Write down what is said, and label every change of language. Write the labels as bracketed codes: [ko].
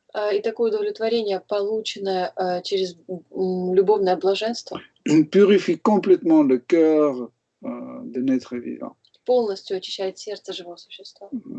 [ru] И такое удовлетворение, полученное через любовное блаженство, [fr] purifie complètement le cœur de l'être vivant. [ru] полностью очищает сердце живого существа.